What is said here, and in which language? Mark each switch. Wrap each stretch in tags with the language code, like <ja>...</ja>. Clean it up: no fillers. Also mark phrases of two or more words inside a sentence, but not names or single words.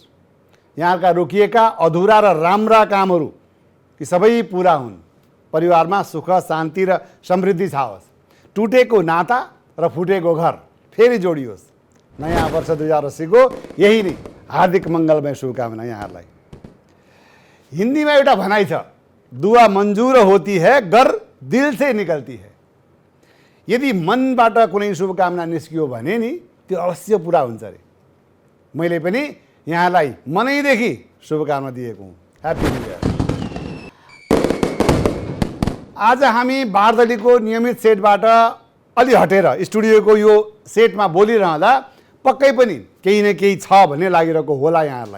<ne>यहाँका रोकिएका अधुरा र राम्रा कामहरू ती सबै पुरा हुन्, परिवारमा सुख शान्ति र समृद्धि छाओस्, टुटेको नाता र फुटेको घर फेरि जोडियोस्। नयाँ वर्ष 2080 को यही नै हार्दिक मङ्गलमय शुभकामना यहाँहरूलाई। हिन्दीमा एउटा भनाइ छ,</ne> <hi>दुआ मंजूर होती है गर दिल से निकलती है।</hi> <ne>यदि मनबाट कुनै शुभकामना निस्कियो भने नि त्यो अवश्य पुरा हुन्छ अरे। मैले पनि यहाँलाई मनैदेखि शुभकामना दिएको हुँ।</ne> <en>happy new year.</en> <ne>आज हामी बारदलीको नियमित सेटबाट अलि हटेर स्टुडियोको यो सेटमा बोलिरहँदा पक्कै पनि केही न केही छ भन्ने लागिरहेको होला यहाँहरूलाई।</ne>